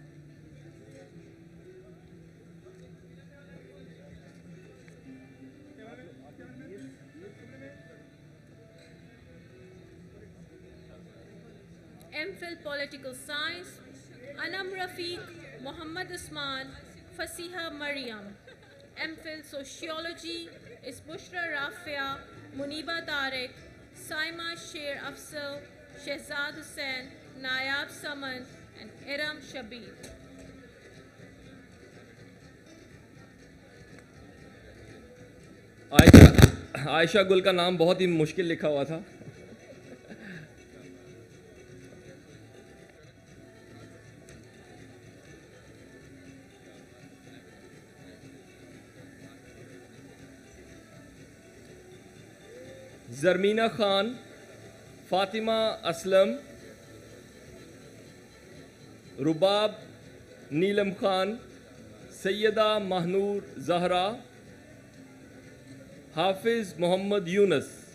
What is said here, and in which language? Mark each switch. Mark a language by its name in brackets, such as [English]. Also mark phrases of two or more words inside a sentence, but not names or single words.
[English] MPhil Political Science, Anam Rafiq, Muhammad Usman, Fasiha Maryam. MPhil Sociology is Bushra Rafia, Muniba Tariq, Saima Sher Afzal, Shehzad Hussain, Nayab Saman, and Iram Shabir. [Urdu] عائشہ گل کا نام بہت ہی مشکل لکھا ہوا تھا. زرمینا خان, فاطمہ اسلم, رباب نیلم خان, سیدہ ماہنور زہرا, حافظ محمد یونس.